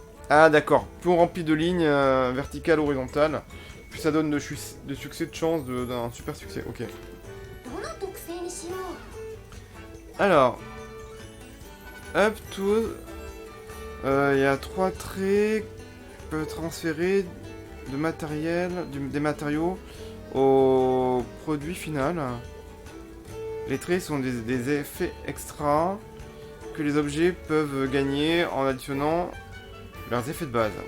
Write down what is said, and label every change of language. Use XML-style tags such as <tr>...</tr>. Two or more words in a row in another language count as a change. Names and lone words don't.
<fr>Ah d'accord, plus on remplit de lignes verticales, horizontales, plus ça donne de succès, de chance d'un super succès. Ok.</fr> <ja>どの特性にしよう。</ja> <fr>Alors,</fr> <en>up to...</en> <fr>Il y a 3 traits qui peuvent transférer de matériel, des matériaux au produit final. Les traits sont des effets extra que les objets peuvent gagner en additionnant leurs effets de base.</fr>